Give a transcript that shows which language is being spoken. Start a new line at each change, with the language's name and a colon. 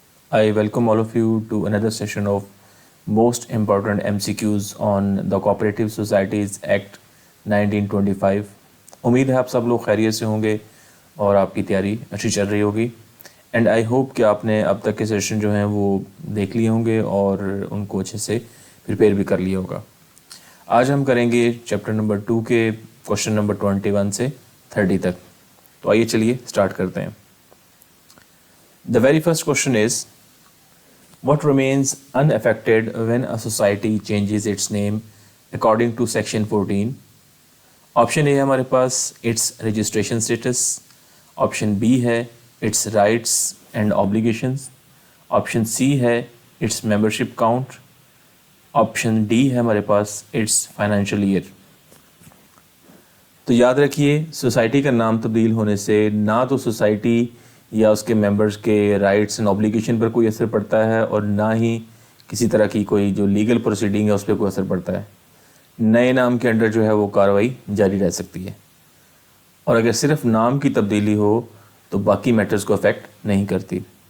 English: I welcome all of you to another session of most important MCQs on the Cooperative Societies Act 1925.
Hindi: उम्मीद है आप सब लोग खैरियत से होंगे और आपकी तैयारी अच्छी चल रही होगी
English: and I hope
Hindi: कि आपने अब तक के सेशन जो हैं वो देख लिए होंगे और उनको अच्छे से प्रिपेयर भी कर लिया होगा. आज हम करेंगे चैप्टर नंबर 2 के क्वेश्चन नंबर 21 से 30 तक. तो आइए चलिए स्टार्ट करते हैं.
English: The very first question is, what remains unaffected when a society changes its name according to section 14? Option A
Hindi: है हमारे पास
English: its registration status. Option B है its rights and obligations. Option C है its membership count. Option D
Hindi: है हमारे पास
English: its financial year.
Hindi: तो याद रखिए, society का नाम तब्दील होने से ना तो सोसाइटी या उसके मेंबर्स के राइट्स एंड ऑब्लिगेशन पर कोई असर पड़ता है और ना ही किसी तरह की कोई जो लीगल प्रोसीडिंग है उस पर कोई असर पड़ता है. नए नाम के अंडर जो है वो कार्रवाई जारी रह सकती है और अगर सिर्फ नाम की तब्दीली हो तो बाकी मैटर्स को अफेक्ट नहीं करती.